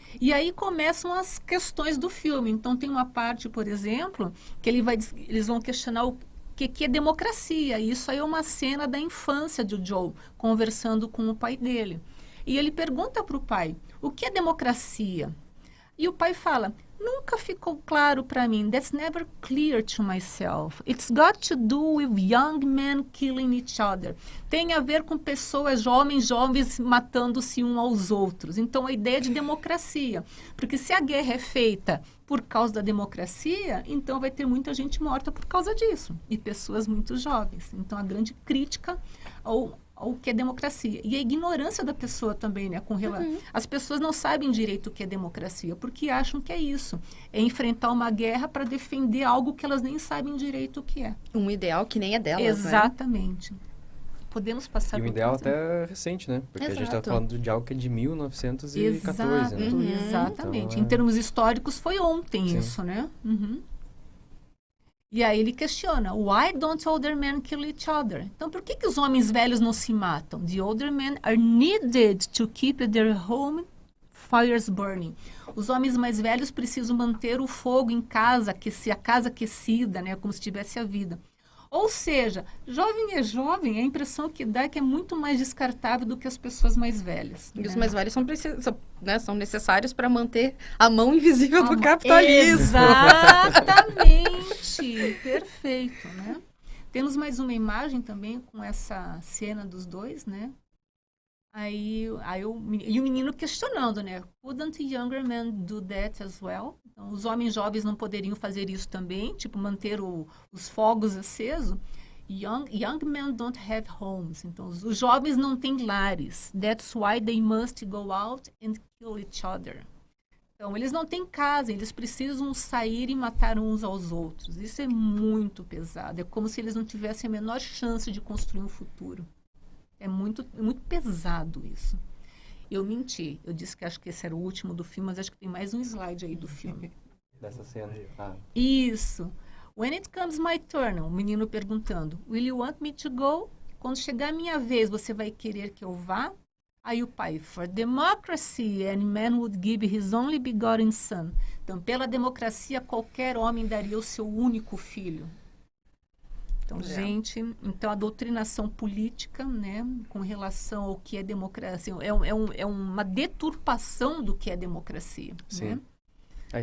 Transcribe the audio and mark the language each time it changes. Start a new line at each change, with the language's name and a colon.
Portuguese: E aí começam as questões do filme. Então, tem uma parte, por exemplo, que eles vão questionar o que é democracia. E isso aí é uma cena da infância de Joe, conversando com o pai dele. E ele pergunta para o pai, o que é democracia? E o pai fala, nunca ficou claro para mim.
English: That's never clear to myself. It's got to do with young men killing each other.
Portuguese: Tem a ver com pessoas jovens matando-se uns aos outros. Então, a ideia de democracia. Porque se a guerra é feita por causa da democracia, então vai ter muita gente morta por causa disso. E pessoas muito jovens. Então, a grande crítica ao que é democracia. E a ignorância da pessoa também, né? As pessoas não sabem direito o que é democracia, porque acham que é isso. É enfrentar uma guerra para defender algo que elas nem sabem direito o que é. Um ideal que nem é delas, exatamente. Né? Podemos passar... E um ideal até recente, né? Porque a gente está falando de algo que é de 1914, né? Exatamente. Então, em termos históricos, foi ontem isso, né? E aí ele questiona,
English: why don't older men kill each other?
Portuguese: Então, por que os homens velhos não se matam?
English: The older men are needed to keep their home fires burning.
Portuguese: Os homens mais velhos precisam manter o fogo em casa, a casa aquecida, né? Como se tivesse a vida. Ou seja, jovem é jovem, a impressão que dá é que é muito mais descartável do que as pessoas mais velhas. E os mais velhos são necessários para manter a mão invisível do capitalismo. Exatamente! Perfeito, né? Temos mais uma imagem também com essa cena dos dois, né? E o menino questionando, né?
English: Couldn't younger men do that as well?
Portuguese: Então, os homens jovens não poderiam fazer isso também, tipo, manter os fogos acesos.
English: Young men don't have homes.
Portuguese: Então, os jovens não têm lares.
English: That's why they must go out and kill each other.
Portuguese: Então, eles não têm casa, eles precisam sair e matar uns aos outros. Isso é muito pesado. É como se eles não tivessem a menor chance de construir um futuro. É muito pesado isso. Eu menti. Eu disse que acho que esse era o último do filme, mas acho que tem mais um slide aí do filme. Dessa cena. Isso.
English: When it comes my turn,
Portuguese: o menino perguntando,
English: will you want me to go?
Portuguese: Quando chegar a minha vez, você vai querer que eu vá? Aí o pai,
English: for democracy, any man would give his only begotten son.
Portuguese: Então, pela democracia, qualquer homem daria o seu único filho. Então, então a doutrinação política, né, com relação ao que é democracia, é uma deturpação do que é democracia. Sim. Né?